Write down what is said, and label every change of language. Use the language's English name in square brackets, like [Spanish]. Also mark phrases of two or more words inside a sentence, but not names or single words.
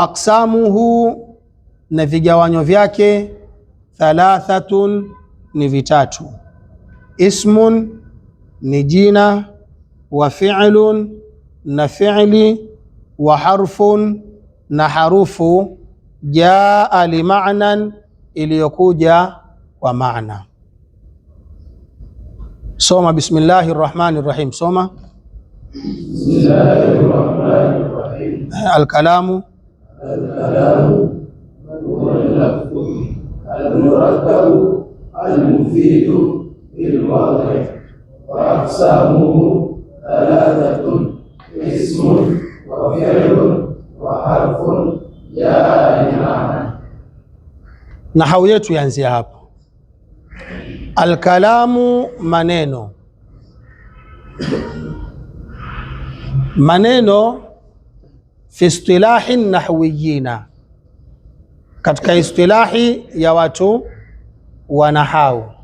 [Swahili] aqsamuhu, na vigawanyo vyake, thalathatun, ni vitatu: ismun, ni jina, [Arabic] وفعل, [Swahili] na fi'li, [Arabic] وحرف, [Swahili] na harufu, [Arabic] جاء لمعنى, [Swahili] iliyokuja kwa maana. Soma [Arabic] بسم الله الرحمن الرحيم. [Swahili] Soma [Arabic] بسم الله الرحمن الرحيم. الكلام هو اللفظ المركب المفيد بالوضع وأقسامه ثلاثة اسم وفعل وحرف جاء لمعنى. [Swahili] Nahau yetu yaanzia hapo. Alkalamu, maneno. Maneno [Arabic] في اصطلاح النحويين, [Swahili] katika istilahi ya watu wa nahau.